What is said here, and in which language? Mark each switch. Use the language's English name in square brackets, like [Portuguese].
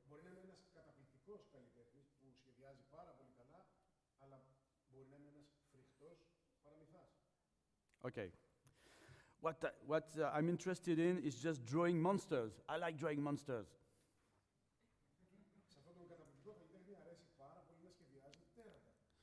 [Greek] Μπορεί να είναι ένας καταπληκτικός καλλιτέχνης που σχεδιάζει πάρα πολύ καλά, αλλά μπορεί να είναι ένας φρικτός παραμυθάς. [English] Okay. What I'm interested in is just drawing monsters. I like drawing monsters. [Greek] Σε αυτόν τον καταπληκτικό καλλιτέχνη αρέσει πάρα πολύ να σχεδιάζει τέρατα.